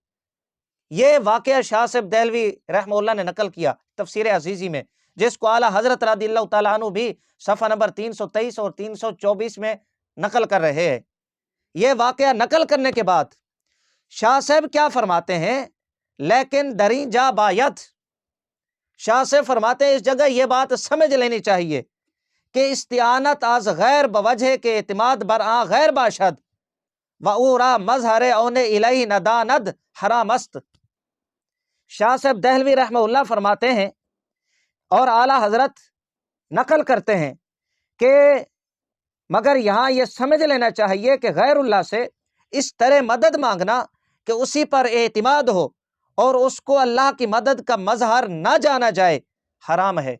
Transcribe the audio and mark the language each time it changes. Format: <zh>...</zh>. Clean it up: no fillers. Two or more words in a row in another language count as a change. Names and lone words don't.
<ur>یہ واقعہ شاہ صاحب دہلوی رحمہ اللہ نے نقل کیا تفسیر عزیزی میں، جس کو اعلیٰ حضرت رضی اللہ تعالیٰ عنہ بھی صفحہ نمبر 323 اور 324 میں نقل کر رہے ہیں۔ یہ واقعہ نقل کرنے کے بعد شاہ صاحب کیا فرماتے ہیں؟</ur> <fa>لیکن دریں جا بایت،</fa> <ur>شاہ صاحب فرماتے ہیں اس جگہ یہ بات سمجھ لینی چاہیے کہ</ur> <fa>استعانت از غیر بوجہ کے اعتماد بر آن غیر باشد و او را مظہر اون الیہ نداند حرام است۔</fa> <ur>شاہ صاحب دہلوی رحمہ اللہ فرماتے ہیں اور اعلیٰ حضرت نقل کرتے ہیں کہ مگر یہاں یہ سمجھ لینا چاہیے کہ غیر اللہ سے اس طرح مدد مانگنا کہ اسی پر اعتماد ہو اور اس کو اللہ کی مدد کا مظہر نہ جانا جائے، حرام ہے۔</ur>